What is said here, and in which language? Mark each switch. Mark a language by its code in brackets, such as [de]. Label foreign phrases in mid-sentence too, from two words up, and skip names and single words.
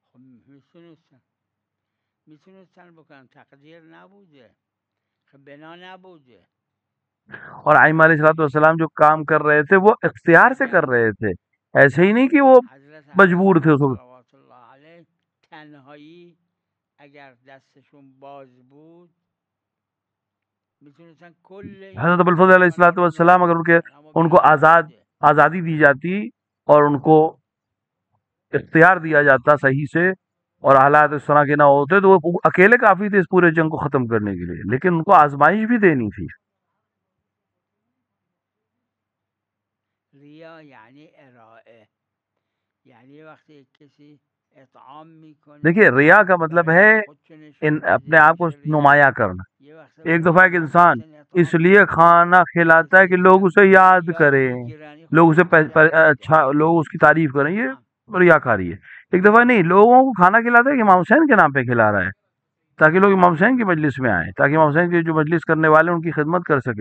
[fa] میتونستن بکنن، تقدیر نبوده، بنا نبوده. [ur] اور ائمہ [ar] علیہ السلام [ur] جو کام کر رہے تھے وہ اختیار سے کر رہے تھے، ایسے ہی نہیں کہ وہ مجبور تھے. [ar] صلوات اللہ علیہ [fa] تنہایی اگر دستشون باز بود میتونستن کل [ur] حضرت ابوالفضل [ar] علیہ السلام [ur] اگر ان کو آزادی دی جاتی اور ان کو اختیار دیا جاتا صحیح سے اور حالات اس طرح کے نہ ہوتے تو وہ اکیلے کافی تھے اس پورے جنگ کو ختم کرنے کے لیے، لیکن ان کو آزمائش بھی دینی تھی. [fa] ریا یعنی ارائه، یعنی وقتی کسی اطعام میکنه، [ur] دیکھیے ریا کا مطلب ہے اپنے آپ کو نمایاں کرنا. ایک دفعہ ایک انسان اس لیے کھانا کھلاتا ہے کہ لوگ اسے یاد کریں، لوگ اسے لوگ اس کی تعریف کریں، یہ ریاکاری ہے. ایک دفعہ نہیں، لوگوں کو کھانا کھلاتا ہے کہ امام حسین کے نام پہ کھلا رہا ہے تاکہ لوگ امام حسین کی مجلس میں آئیں، تاکہ امام حسین کی جو مجلس کرنے والے ان کی خدمت کر سکے.